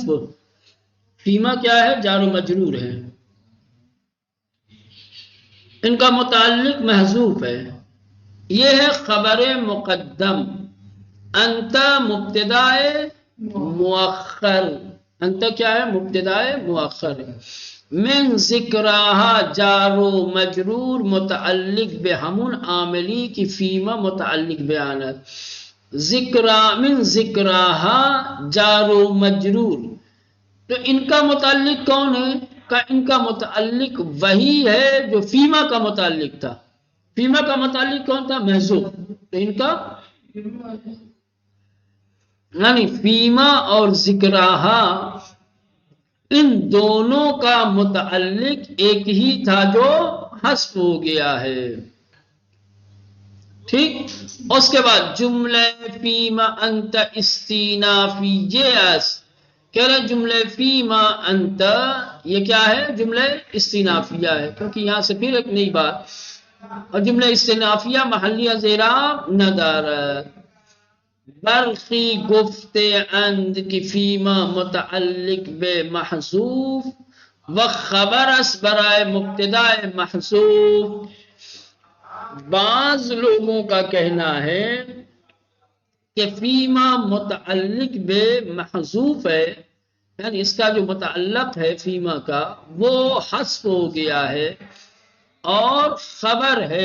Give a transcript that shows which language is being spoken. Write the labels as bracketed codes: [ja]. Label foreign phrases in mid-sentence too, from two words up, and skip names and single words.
[ur] فیما کیا ہے؟ جار و مجرور ہے، ان کا متعلق محذوف ہے. یہ ہے خبر مقدم. انت مبتدائے مؤخر. انت کیا ہے؟ مبتدائے مؤخر. [ar] من ذکراہا [fa] جار و مجرور متعلق بے ہمون عاملی کی فیما متعلق بیانت. [ar] من ذکراہا [ur] جار و مجرور. تو ان کا متعلق کون ہے؟ ان کا متعلق وہی ہے جو فیما کا متعلق تھا. فیما کا متعلق کون تھا؟ محذوف. تو ان کا یعنی فیما اور ذکراہا ان دونوں کا متعلق ایک ہی تھا جو حذف ہو گیا ہے. ٹھیک. اس کے بعد جملہ [ar] فیما انت [ur] استینافیہ کہہ رہے جملہ [ar] فیما انت [ur] یہ کیا ہے؟ جملہ استینافیہ ہے، کیونکہ یہاں سے پھر ایک نئی بات. [fa] اور جملہ استینافیہ محلیہ زیراب ندارت. برخی گفت اند کی فیما متعلق بے محذوف و خبر اس برائے مبتدا محذوف. [ur] بعض لوگوں کا کہنا ہے کہ فیما متعلق بے محذوف ہے، یعنی اس کا جو متعلق ہے فیما کا وہ حذف ہو گیا ہے اور خبر ہے.